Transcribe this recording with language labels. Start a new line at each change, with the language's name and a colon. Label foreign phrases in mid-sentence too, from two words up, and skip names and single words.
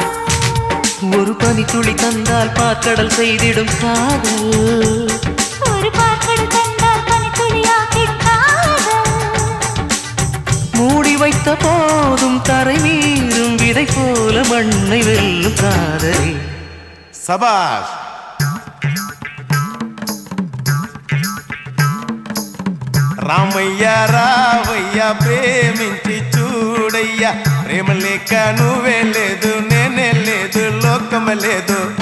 Tamil: ஒரு பனி துளி தந்தால் பாக்கடல் செய்திடும் காதல், ஒரு பாக்கடல் தந்தால் பனித்துளியாக்கிடும் காதல். மூடி வைத்த போதும் தரை மீறும் விதை போல மண்ணை வெல்லும் காதல். சபாஷ்.
Telugu: రామయ్య రావయ్య ప్రేమించి చూడయ్యా, ప్రేమ లేక నువ్వే లేదు నేనే లేదు లోకమ లేదు.